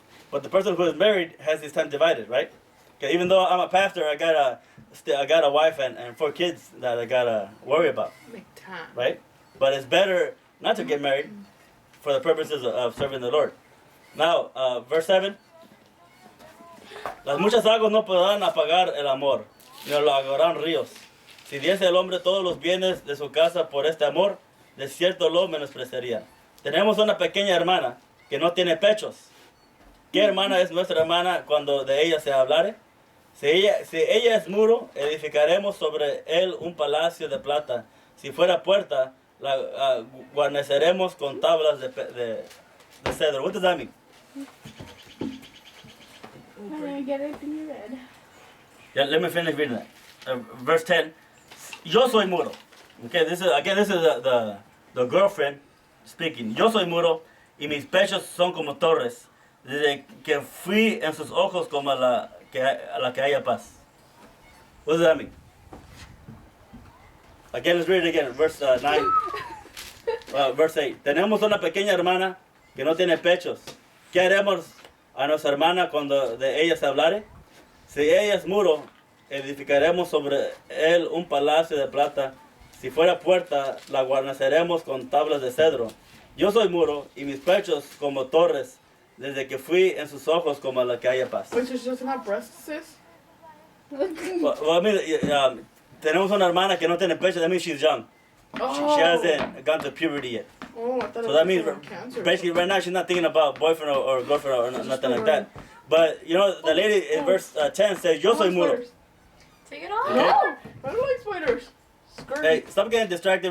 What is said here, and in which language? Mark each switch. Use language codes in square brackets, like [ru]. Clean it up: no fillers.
[en] But the person who is married has his time divided, right? Okay, even though I'm a pastor, I got a wife and 4 kids that I gotta worry about. Make time. Right? But it's better not to get married for the purposes of serving the Lord. Now, verse 7. [es] Las muchas aguas no podrán apagar el amor, ni lo ahogarán ríos. Si diese el hombre todos los bienes de su casa por este amor, de cierto lo menospreciaría. Tenemos una pequeña hermana que no tiene pechos. ¿Qué hermana es nuestra hermana cuando de ella se hablare? Si ella es muro, edificaremos sobre él un palacio de plata. Si fuera puerta, la guarneceremos con tablas de cedro. [en] What does that mean? I get it in your head. Yeah, let me finish reading that. Verse 10. [es] Yo soy muro. [en] Okay, this is the girlfriend speaking. [es] Yo soy muro y mis pechos son como torres. Desde que fui en sus ojos como a la que haya paz. [en] What does that mean? Again, let's read it again. Verse 9. Verse 8. [es] Tenemos una pequeña hermana que no tiene pechos. ¿Qué haremos a nuestra hermana cuando de ella se hablare? Si ella es muro, edificaremos sobre él un palacio de plata. Si fuera puerta, la guarneceremos con tablas de cedro. Yo soy muro y mis pechos como torres. desde que fui en sus ojos como la que haya paz. [en] Wait, so she doesn't have breasts, sis? Well, I mean, [es] tenemos una hermana que no tiene pecho. [en] That means she's young. Oh. She hasn't gone to puberty yet. Oh, I thought So it that means from cancer. basically right now she's not thinking about boyfriend or girlfriend or nothing like that. But you know, the lady in verse 10 says, [es] "Yo soy muro." [en] Take it off. Okay. No, I don't like spiders. Scurvy. Hey, stop getting distracted.